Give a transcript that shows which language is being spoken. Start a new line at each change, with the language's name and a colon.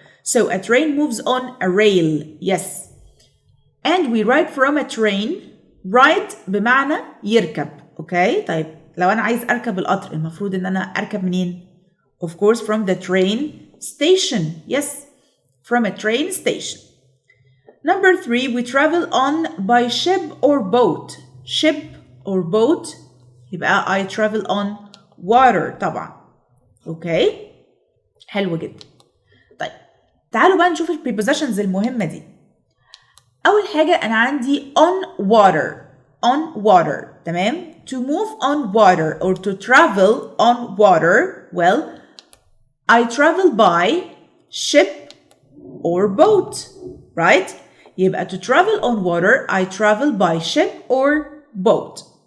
English: so a train moves on a rail. yes and we ride from a train.
Arabic: ride بمعنى يركب اوكي. طيب لو أنا عايز أركب القطر المفروض إن أنا أركب منين؟
English: of course from the train station. yes from a train station. number 3 we travel on by ship or boat. ship or boat يبقى I travel on water طبعا okay.
Arabic: حلو جدا. طيب تعالوا بقى نشوف البريبوزيشنز المهمة دي. أول حاجة أنا عندي
English: on water
Arabic: تمام.
English: to move on water or to travel on water. well I travel by ship or boat right. يبقى to travel on water I travel by ship or boat.